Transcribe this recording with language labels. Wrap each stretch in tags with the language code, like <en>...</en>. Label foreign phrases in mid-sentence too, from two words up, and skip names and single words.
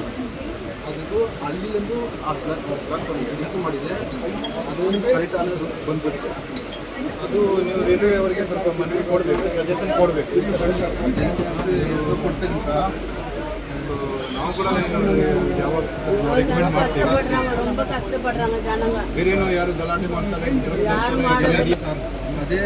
<kn>ಅದಕ್ಕೂ ಅಲ್ಲಿಂದು ಆ ಪ್ಲಾಟ್ಫಾರ್ಮ್ ಮಾಡಿದೆ, ಅದೊಂದು ಕರೆಕ್ಟ್ ಆದ ಬಂದ್ಬಿಡುತ್ತೆ. ಅದು ನೀವು ರೈಲ್ವೆ ಅವರಿಗೆ ಸ್ವಲ್ಪ ಮನವಿ ಕೊಡಬೇಕು, ಸಜೆಷನ್ ಕೊಡಬೇಕು. ಕೊಡ್ತೀನಿ ಸಹ ನಾವು ಕೂಡ ಯಾವಾಗ ರೆಕಮೆಂಡ್ ಮಾಡ್ತೀವಿ.</kn> <ta>ரொம்ப கஷ்டப்படுறாங்க ஜனங்க.</ta> <kn>ಬೇರೇನೋ ಯಾರು ಗಲಾಟೆ ಮಾಡ್ತಾರೆ ಅದೇ</kn>